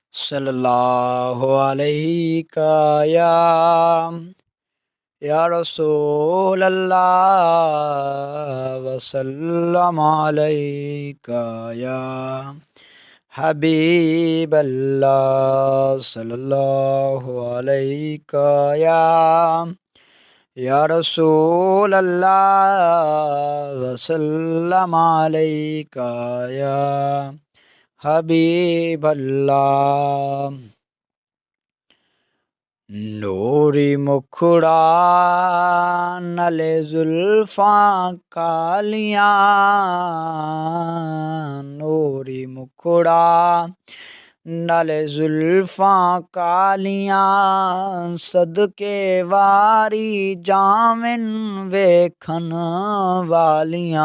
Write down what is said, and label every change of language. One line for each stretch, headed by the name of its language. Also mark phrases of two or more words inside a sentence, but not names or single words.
Arabic: صلى الله عليه يا رسول الله وسلم عليك يا حبيب الله صلى الله عليك يا رسول الله وسلم عليك يا حبيب الله.
Punjabi: نوری مکھڑا نالے زلفاں کالیاں، نوری مکھڑا نالے زلفاں کالیاں، صدقے واری جامن ویکھن والیاں.